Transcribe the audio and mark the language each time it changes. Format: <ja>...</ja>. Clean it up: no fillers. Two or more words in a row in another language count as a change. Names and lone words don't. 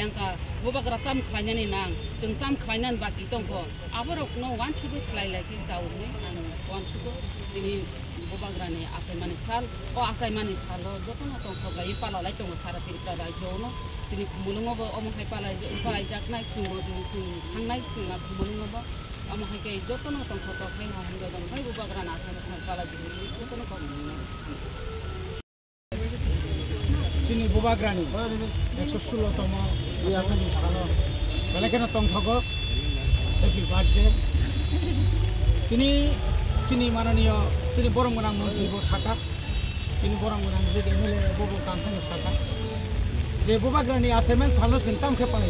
<trp>khlainani nang jeng tam khlainan baki tongko aborok no wanchu ko khlai lagi jauni an wanchu ko tini bubagra ni asaimani sal jotono tongko gai pala lai tongo sara Tripura rajyo no tini kumulungo bo omohai palai jaknai chungo tini thangnai tinga kumulungo bo omohai kai jotono tongko to khai hangga dong bai bubagra na asaimani pala jini jotono ko</trp> <brx>जोंनि बुबाग्रानि 116तम आसामनि सानाव बेलेखानो तंथगो</brx> <en>happy birthday</en> <brx>जोंनि माननीय जोंनि बरंगोनां मन्त्रि साका जोंनि बरंगोनां एमएलए बबो कांथांग साका जे बुबाग्रानि आसामनि सानाव जों तामखे</brx>